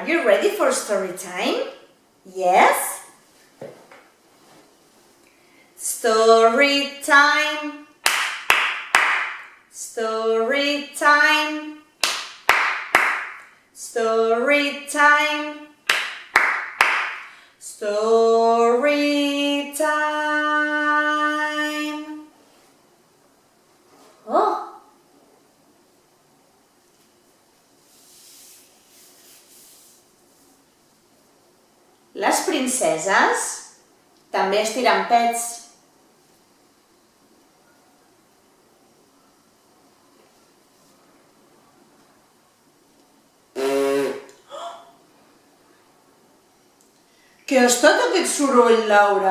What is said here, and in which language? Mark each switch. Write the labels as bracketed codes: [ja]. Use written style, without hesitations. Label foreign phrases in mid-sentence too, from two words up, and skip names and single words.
[en] ready for story time? Yes? Story time. Story time. Story time. Story time. Oh. [ca] Les princeses també estiren pets. Què ha estat aquest soroll, Laura?